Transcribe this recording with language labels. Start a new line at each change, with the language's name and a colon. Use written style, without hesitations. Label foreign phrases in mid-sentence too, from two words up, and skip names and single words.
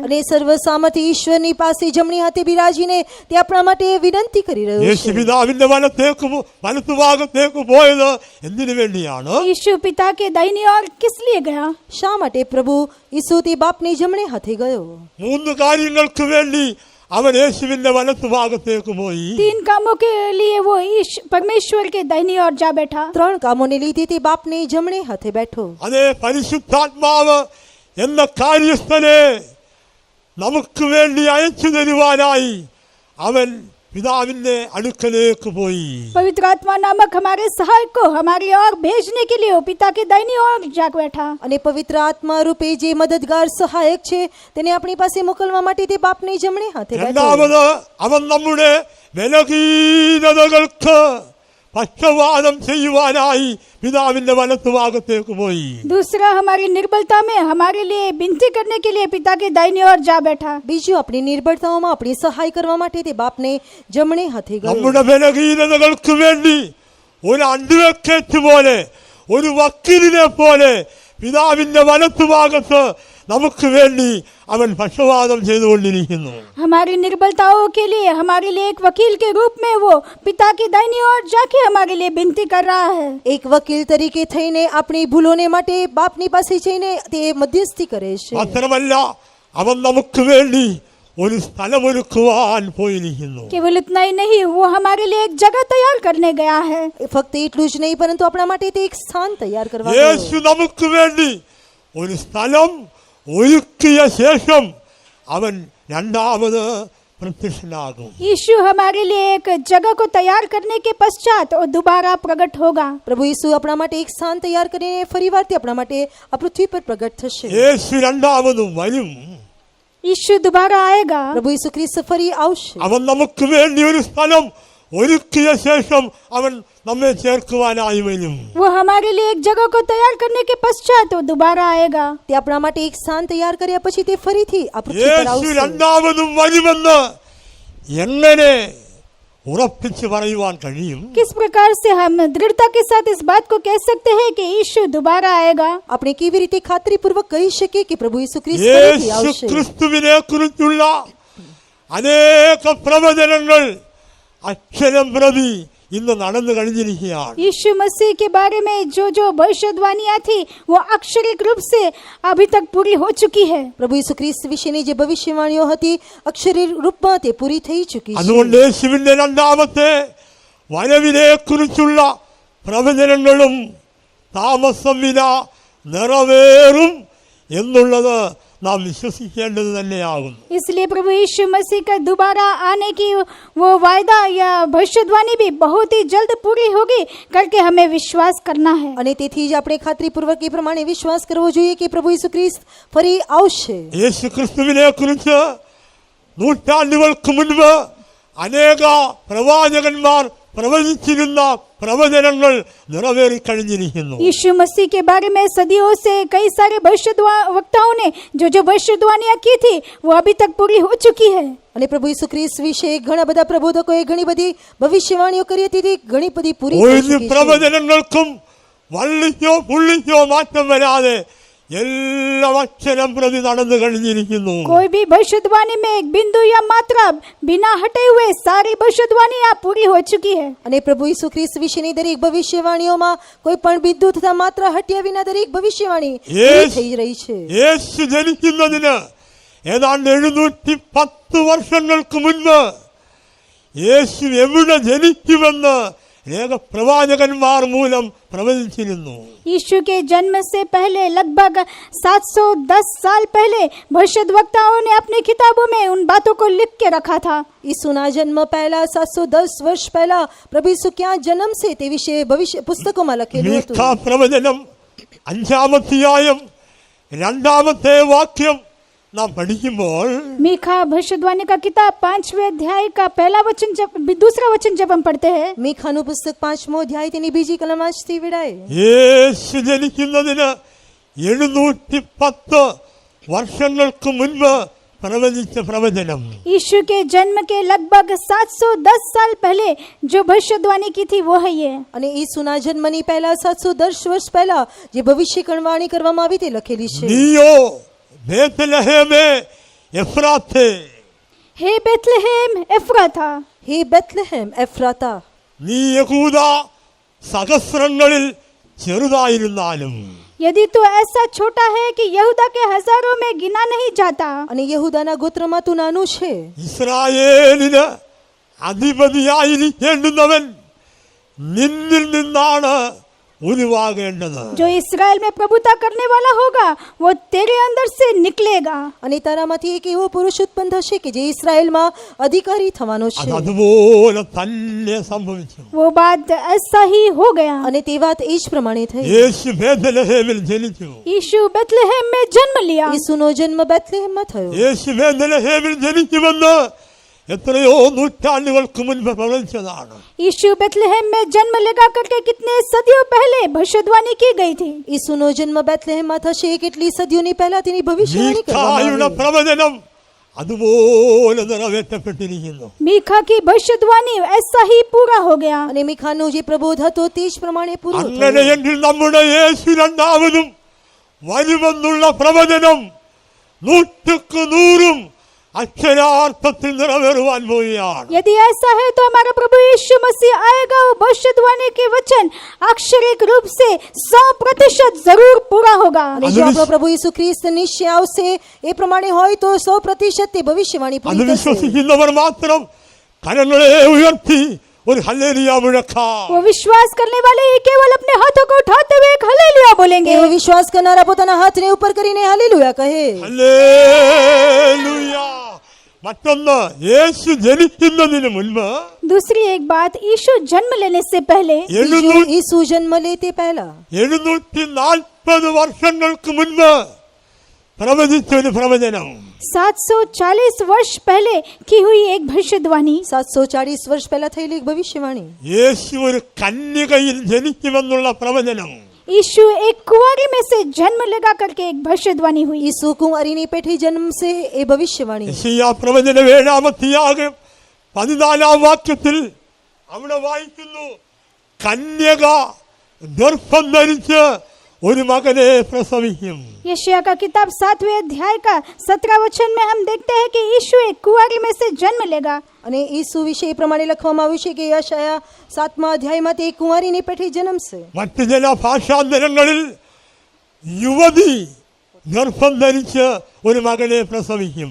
Gujarati: અને સર્વસામર્થ્ય ઈશ્વરની પાસે જમણી હાથે બિરાજીને તે આપણા માટે વિનંતી કરી રહ્યો യേശു છે.
Malayalam: പിതാവിന്റെ വലത്തുഭാഗത്തേക്ക് പോയത് എന്തിനു വേണ്ടിയാണ്?
Hindi: यीशु पिता के दाहिनी ओर किस लिए गया?
Gujarati: શા માટે પ્રભુ ઈસુ તે બાપની જમણે હાથે ગયો?
Malayalam: 3 കാര്യങ്ങൾക്ക് വേണ്ടി അവൻ യേശുവിന്റെ വലത്തുഭാഗത്തേക്ക് പോയി.
Hindi: 3 कामों के लिए वो परमेश्वर के दाहिनी ओर जा बैठा.
Gujarati: 3 કામોને લીધે તે બાપની જમણે હાથે બેઠો.
Malayalam: അതേ പരിശുദ്ധാത്മാവ് എന്ന കാര്യസ്ഥനെ നമുക്ക് വേണ്ടി അയച്ചു തരുവാനായി അവൻ പിതാവിന്റെ അടുക്കലേക്ക് പോയി.
Hindi: पवित्र आत्मा नामक हमारे सहायक को हमारी ओर भेजने के लिए वो पिता के दाहिनी ओर जा बैठा.
Gujarati: અને પવિત્ર આત્મા રૂપે જે મદદગાર સહાયક છે તેને આપણી પાસે મોકલવા માટે તે બાપની જમણે હાથે બેઠો.
Malayalam: രണ്ടാമത് അവൻ നമ്മുടെ ബലഹീനതകൾക്ക് പക്ഷവാദം ചെയ്യുവാനായി പിതാവിന്റെ വലത്തുഭാഗത്തേക്ക് പോയി.
Hindi: दूसरा हमारी निर्बलता में हमारे लिए विनती करने के लिए पिता के दाहिनी ओर जा बैठा.
Gujarati: બીજું આપણી નિર્બળતાઓમાં આપણી સહાય કરવા માટે તે બાપને જમણે હાથે ગયો.
Malayalam: നമ്മുടെ ബലഹീനതകൾക്ക് വേണ്ടി ഒരു അഡ്വക്കേറ്റ് പോലെ ഒരു വക്കീലിനെ പോലെ പിതാവിന്റെ വലത്തുഭാഗത്ത് നമുക്ക് വേണ്ടി അവൻ പക്ഷവാദം ചെയ്തുകൊണ്ടിരിക്കുന്നു.
Hindi: हमारी निर्बलताओं के लिए हमारे लिए एक वकील के रूप में वो पिता की दाहिनी ओर जाके हमारे लिए विनती कर रहा है.
Gujarati: એક વકીલ તરીકે થઈને આપણી ભૂલોને માટે બાપની પાસે જઈને તે મધ્યસ્થી કરે છે.
Malayalam: മാത്രമല്ല അവൻ നമുക്ക് വേണ്ടി ഒരു സ്ഥലമൊരുക്കുവാൻ പോയിരിക്കുന്നു.
Hindi: केवल इतना ही नहीं, वो हमारे लिए एक जगह तैयार करने गया है.
Gujarati: ફક્ત એટલું જ નહીં પરંતુ આપણા માટે તે એક સ્થાન તૈયાર કરવા ગયો.
Malayalam: യേശു നമുക്ക് വേണ്ടി ഒരു സ്ഥലം ഒരുക്കിയ ശേഷം അവൻ രണ്ടാമത് प्रत्यक्षनागुं।
Hindi: यीशु हमारे लिए एक जगह को तैयार करने के पश्चात और दोबारा प्रकट होगा।
Gujarati: પ્રભુ ઈસુ આપણા માટે એક સ્થાન તૈયાર કરીને ફરીવાર તે આપણા માટે આ પૃથ્વી પર પ્રગટ થશે.
Malayalam: യേശു രണ്ടാമതും വരും.
Hindi: यीशु दोबारा आएगा।
Gujarati: પ્રભુ ઈસુ ખ્રિસ્ત ફરી આવશે.
Malayalam: അവൻ നമുക്ക് വേണ്ടി ഒരു സ്ഥലം ഒരുക്കിയ ശേഷം അവൻ നമ്മെ ചേർക്കുവാനായി വരും.
Hindi: वो हमारे लिए एक जगह को तैयार करने के पश्चात वो दोबारा आएगा।
Gujarati: તે આપણા માટે એક સ્થાન તૈયાર કર્યા પછી તે ફરીથી આ પૃથ્વી પર യേശു આવશે.
Malayalam: രണ്ടാമതും വരുമെന്ന് എങ്ങനെ ഉറപ്പിച്ച് പറയുവാൻ കഴിയും?
Hindi: किस प्रकार से हम दृढ़ता के साथ इस बात को कह सकते हैं कि यीशु दोबारा आएगा?
Gujarati: આપણે કેવી રીતે ખાતરીપૂર્વક કહી શકીએ કે પ્રભુ ઈસુ ખ્રિસ્ત ફરીથી യേശു આવશે?
Malayalam: ക്രിസ്തുവിനെ കുറിച്ചുള്ള അനേക പ്രവചനങ്ങൾ അക്ഷരം പ്രതി ഇന്ന് നടന്നു കഴിഞ്ഞിരിക്കുകയാണ്.
Hindi: यीशु मसीह के बारे में जो जो भविष्यवाणियां थी वो अक्षरिक रूप से अभी तक पूरी हो चुकी है।
Gujarati: પ્રભુ ઈસુ ખ્રિસ્ત વિશેની જે ભવિષ્યવાણીઓ હતી અક્ષરી રૂપમાં તે પૂરી થઈ ચૂકી છે.
Malayalam: അതുകൊണ്ട് യേശുവിന്റെ രണ്ടാമത്തെ വരവിനെ കുറിച്ചുള്ള പ്രവചനങ്ങളും താമസമില്ല നിറവേറും എന്നുള്ളത് നാം വിശ്വസിക്കേണ്ടത് തന്നെയാകുന്നു.
Hindi: इसलिए प्रभु यीशु मसीह का दोबारा आने की वो वायदा या भविष्यवाणी भी बहुत ही जल्द पूरी होगी करके हमें विश्वास करना है।
Gujarati: અને તેથી જ આપણે ખાતરીપૂર્વક એ પ્રમાણે વિશ્વાસ કરવો જોઈએ કે પ્રભુ ઈસુ ખ્રિસ્ત ફરી આવશે.
Malayalam: യേശു ക്രിസ്തുവിനെ കുറിച്ച് നൂറ്റാണ്ടുകൾക്ക് മുൻപ് അനേക പ്രവാചകന്മാർ പ്രവചിച്ചിരുന്ന പ്രവചനങ്ങൾ നിറവേറിക്കഴിഞ്ഞിരിക്കുന്നു.
Hindi: यीशु मसीह के बारे में सदियों से कई सारे भविष्यवक्ताओं ने जो जो भविष्यवाणियां की थी वो अभी तक पूरी हो चुकी है.
Gujarati: અને પ્રભુ ઈસુ ખ્રિસ્ત વિશે ઘણા બધા પ્રબોધકોએ ઘણી બધી ભવિષ્યવાણીઓ કરી હતી તે ઘણી બધી પૂરી થઈ
Malayalam: ഒരു
Gujarati: ચૂકી છે.
Malayalam: പ്രവചനങ്ങൾക്കും വള്ളിക്കോ പുള്ളിക്കോ മാറ്റം വരാതെ എല്ലാം അക്ഷരം പ്രതി നടന്നു കഴിഞ്ഞിരിക്കുന്നു.
Hindi: कोई भी भविष्यवाणी में एक बिंदु या मात्रा बिना हटे हुए सारी भविष्यवाणियां पूरी हो चुकी है.
Gujarati: અને પ્રભુ ઈસુ ખ્રિસ્ત વિશેની દરેક ભવિષ્યવાણીઓમાં કોઈ પણ બિંદુ તથા માત્ર હટ્યા વિના દરેક ભવિષ્યવાણી પૂરી થઈ રહી છે.
Malayalam: യേശു ജനിക്കുന്നതിന് ഏതാണ്ട് 710 വർഷങ്ങൾക്ക് മുൻപ് യേശു എവിടെ ജനിക്കുമെന്ന് അനേക പ്രവാചകന്മാർ മൂലം പ്രവചിച്ചിരുന്നു.
Hindi: यीशु के जन्म से पहले लगभग 710 साल पहले भविष्यवक्ताओं ने अपनी किताबों में उन बातों को लिख के रखा था.
Gujarati: ઈસુના જન્મ પહેલા 710 વર્ષ પહેલા પ્રભુ ઈસુ ક્યાં જન્મશે તે વિશે ભવિષ્ય પુસ્તકોમાં લખેલું હતું.
Malayalam: മീഖാ പ്രവചനം 5-ാം അധ്യായം 2-ാമത്തെ വാക്യം നാം പഠിക്കുമ്പോൾ
Hindi: मीखा भविष्यवाणी का किताब 5वें अध्याय का पहला वचन जब दूसरा वचन जब हम पढ़ते हैं,
Gujarati: મીખાનું પુસ્તક 5મો અધ્યાય તેની બીજી કલમ આજથી વિડાય.
Malayalam: യേശു ജനിക്കുന്നതിന് 710 വർഷങ്ങൾക്ക് മുൻപ് പ്രവചിച്ച പ്രവചനം
Hindi: यीशु के जन्म के लगभग 710 साल पहले जो भविष्यवाणी की थी वो है ये.
Gujarati: અને ઈસુના જન્મની પહેલા 710 વર્ષ પહેલા જે ભવિષ્યવાણી કરવામાં આવી તે લખેલી છે.
Malayalam: നീയോ ബേത്ലഹേമേ എഫ്രാത്തേ,
Hindi: हे बेथलेहेम एफ्राता,
Gujarati: હે બેથલેહેમ એફ્રાતા,
Malayalam: നീ യഹൂദ സഹസ്രങ്ങളിൽ ചെറുതായിരുന്നാലും
Hindi: यदि तू ऐसा छोटा है कि यहूदा के हजारों में गिना नहीं जाता,
Gujarati: અને યહૂદાના ગોત્રમાં તું નાનું છે.
Malayalam: ഇസ്രായേലിന് അധിപതിയായിരിക്കേണ്ടുന്നവൻ നിന്നിൽ നിന്നാണ് ഉരുവാകേണ്ടത്.
Hindi: जो इसराइल में प्रभुता करने वाला होगा वो तेरे अंदर से निकलेगा.
Gujarati: અને તારામાંથી એક એવો પુરુષ ઉત્પન્ન થશે કે જે ઇઝરાયલમાં અધિકારી થવાનો છે.
Malayalam: അതുപോലെ തന്നെ സംഭവിച്ചു.
Hindi: वो बात ऐसा ही हो गया.
Gujarati: અને તે વાત એ જ પ્રમાણે થઈ.
Malayalam: യേശു ബേത്ലഹേമിൽ ജനിച്ചു.
Hindi: यीशु बेथलेहम में जन्म लिया.
Gujarati: ઈસુનો જન્મ બેથલેહેમમાં થયો.
Malayalam: യേശു ബേത്ലഹേമിൽ ജനിക്കുമെന്ന് എത്രയോ നൂറ്റാണ്ടുകൾക്ക് മുൻപ് പ്രവചിച്ചതാണ്.
Hindi: यीशु बेथलेहम में जन्म लेगा करके कितने सदियों पहले भविष्यवाणी की गई थी.
Gujarati: ઈસુનો જન્મ બેથલેહેમમાં થશે કેટલી સદીઓની પહેલા તેની ભવિષ્યવાણી કરવામાં
Malayalam: മീഖായുടെ
Gujarati: આવી.
Malayalam: പ്രവചനം അതുപോലെ നിറവേറ്റപ്പെട്ടിരിക്കുന്നു.
Hindi: मीखा की भविष्यवाणी ऐसा ही पूरा हो गया.
Gujarati: અને મીખાનો જે પ્રબોધ હતો તે જ પ્રમાણે પૂરો થયો.
Malayalam: അങ്ങനെയെങ്കിൽ നമ്മുടെ യേശു രണ്ടാമതും വരുമെന്നുള്ള പ്രവചനം 100% അക്ഷരാർത്ഥത്തിൽ നിറവേറുവാൻ പോവുകയാണ്.
Hindi: यदि ऐसा है तो हमारा प्रभु यीशु मसीह आएगा. वो भविष्यवाणी के वचन अक्षरिक रूप से 100% जरूर पूरा होगा.
Gujarati: અને જો આપણો પ્રભુ ઈસુ ખ્રિસ્ત નિશ્ચય આવશે એ પ્રમાણે હોય તો 100% તે ભવિષ્યવાણી
Malayalam: അത്
Gujarati: પૂરી થશે.
Malayalam: വിശ്വസിക്കുന്നവർ മാത്രം കരങ്ങളെ ഉയർത്തി ഒരു ഹല്ലേലൂയ മുഴക്കാം.
Hindi: वो विश्वास करने वाले ही केवल अपने हाथों को उठाते हुए एक हालेलुया बोलेंगे.
Gujarati: એવો વિશ્વાસ કરનારા પોતાના હાથને ઉપર કરીને હાલેલુયા કહે.
Malayalam: ഹല്ലേലൂയ. മറ്റൊന്ന്, യേശു ജനിക്കുന്നതിന് മുൻപ്
Hindi: दूसरी एक बात, यीशु जन्म लेने से पहले
Gujarati: ઈસુ જન્મ લે તે પહેલા
Malayalam: 740 വർഷങ്ങൾക്ക് മുൻപ് പ്രവചിച്ച ഒരു പ്രവചനം
Hindi: 740 वर्ष पहले की हुई एक भविष्यवाणी.
Gujarati: 740 વર્ષ પહેલા થયેલી એક ભવિષ્યવાણી.
Malayalam: യേശു ഒരു കന്യകയിൽ ജനിക്കുമെന്നുള്ള പ്രവചനം
Hindi: यीशु एक कुंवारी में से जन्म लेगा करके एक भविष्यवाणी हुई.
Gujarati: ઈસુ કુંવારીની પેઠી જન્મશે એ ભવિષ્યવાણી.
Malayalam: യെശയ്യാ പ്രവചനം 7-ാം 14-ാം വാക്യത്തിൽ അവിടെ വായിക്കുന്നു, കന്യക ഗർഭം ധരിച്ച് ഒരു മകനെ പ്രസവിക്കും.
Hindi: यशायाह का किताब 7वें अध्याय का 17 वचन में हम देखते हैं कि यीशु एक कुंवारी में से जन्म लेगा.
Gujarati: અને ઈસુ વિશે એ પ્રમાણે લખવામાં આવ્યું છે કે યશાયા 7મા અધ્યાયમાં તે કુંવારીની પેઠી જન્મશે.
Malayalam: മറ്റു ചില ഭാഷാന്തരങ്ങളിൽ യുവതി ഗർഭം ധരിച്ച് ഒരു മകനെ പ്രസവിക്കും.